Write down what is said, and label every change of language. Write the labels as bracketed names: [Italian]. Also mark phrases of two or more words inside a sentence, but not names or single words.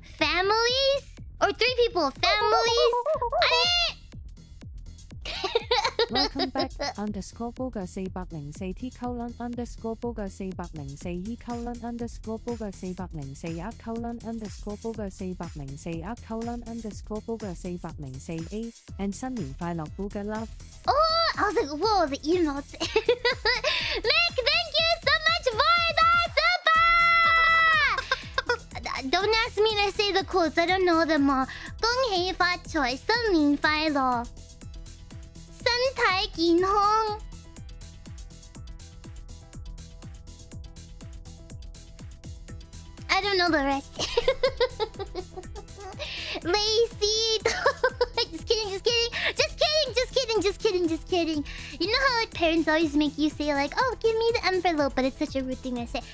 [English] Families? Or 3 people. Families? Welcome back underscore Booger 404 T colon underscore Booger 404 E colon underscore Booger 404 R colon underscore Booger 404 R colon underscore Booger 404 A and [Chinese] 新年快樂 [English] Booger love. Oh, I was like, whoa, the emotes. Nick, thank you so much for the super! Don't ask me to say the quotes, I don't know them all. [Chinese] 恭喜發財，新年快樂，身體健康。 [English] I don't know the rest. Lazy. Just kidding, just kidding. Just kidding, just kidding, just kidding, just kidding. You know how like parents always make you say like, oh, give me the envelope, but it's such a rude thing to say.